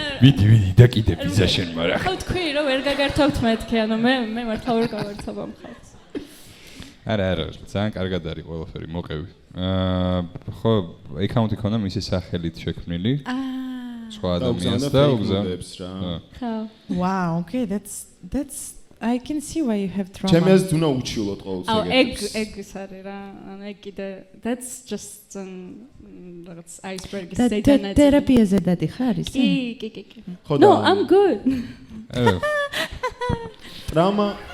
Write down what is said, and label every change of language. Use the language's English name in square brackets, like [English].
[Georgian] მიდი, დაკიდებ ისა შენ, მაგრამ. ხო თქვი რომ ვერ გაგართავთ მეთქე, ანუ მე მართლა ვერ გავართავ ამ ხალხს. არა, ძალიან კარგად არის ყველაფერი, მოყევი. ხო, account-ი ქონდა მისი სახელით შექმნილი. სხვა ადამიანს და უგზავნებს რა. ხო. [English] Wow, okay, that's I can see why you have trauma. [Georgian] ჩემი აზრით უნდა უჩივლოთ ყოველთვის. აუ, ეგ ის არის რა, ანუ ეგ კიდე [English] that's just [Georgian] რაღაც iceberg state-ი. თერაპიაზე დადიხარ ისე? კი. ხო და [English] No, I'm good. [Georgian] ტრაუმა